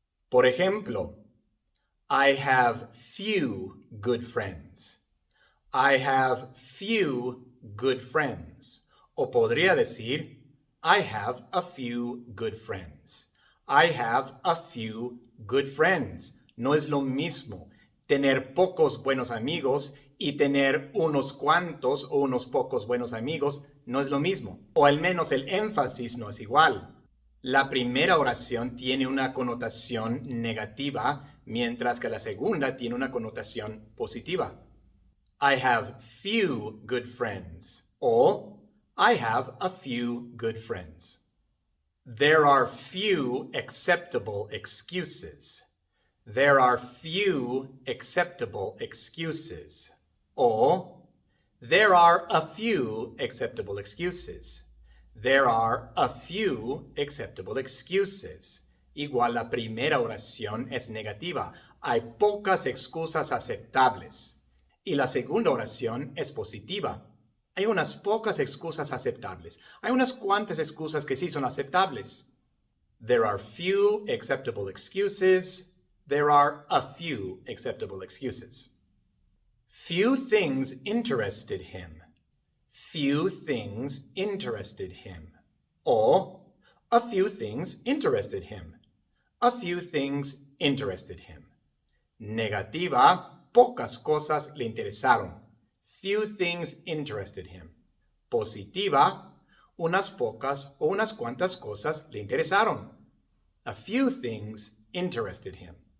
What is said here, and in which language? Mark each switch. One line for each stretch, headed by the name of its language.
Spanish: Por ejemplo,
English: I have few good friends. I have few good friends.
Spanish: O podría decir,
English: I have a few good friends. I have a few good friends.
Spanish: No es lo mismo tener pocos buenos amigos y tener unos cuantos o unos pocos buenos amigos. No es lo mismo. O al menos el énfasis no es igual. La primera oración tiene una connotación negativa, mientras que la segunda tiene una connotación positiva.
English: I have few good friends. O I have a few good friends. There are few acceptable excuses. There are few acceptable excuses. O there are a few acceptable excuses. There are a few acceptable excuses.
Spanish: Igual la primera oración es negativa. Hay pocas excusas aceptables. Y la segunda oración es positiva. Hay unas pocas excusas aceptables. Hay unas cuantas excusas que sí son aceptables.
English: There are few acceptable excuses. There are a few acceptable excuses. Few things interested him. Few things interested him. O a few things interested him. A few things interested him.
Spanish: Negativa, pocas cosas le interesaron.
English: Few things interested him.
Spanish: Positiva, unas pocas o unas cuantas cosas le interesaron.
English: A few things interested him.